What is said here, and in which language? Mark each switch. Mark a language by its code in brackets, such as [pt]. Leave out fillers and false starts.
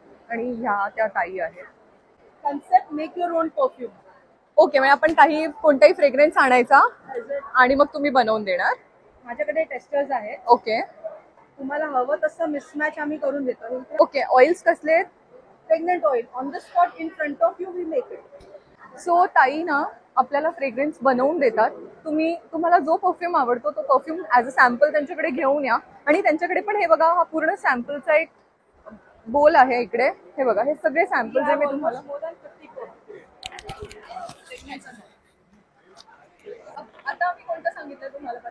[mr] आणि ह्या त्या ताई आहेत. [en] Concept make your own perfume. [mr] Okay, म्हणजे आपण काही कोणताही फ्रेग्रन्स आणायचा आणि मग तुम्ही बनवून देणार. माझ्याकडे टेस्टर्स आहेत. ओके तुम्हाला हवं तसं मिसमॅच आम्ही करून देतो. ओके. ऑइल्स कसले आहेत? [en] Fragrant oil on the spot in front of you we make it. [mr] So ताई ना आपल्याला फ्रेग्रन्स बनवून देतात. तुम्हाला जो परफ्यूम आवडतो तो परफ्यूम ॲज अ सॅम्पल त्यांच्याकडे घेऊन या. आणि त्यांच्याकडे पण हे बघा, हा पूर्ण सॅम्पलचा एक बोल आहे इकडे. हे बघा, हे सगळे सॅम्पल्स आहे. मी तुम्हाला आता मी कोणतं सांगितलं तुम्हाला?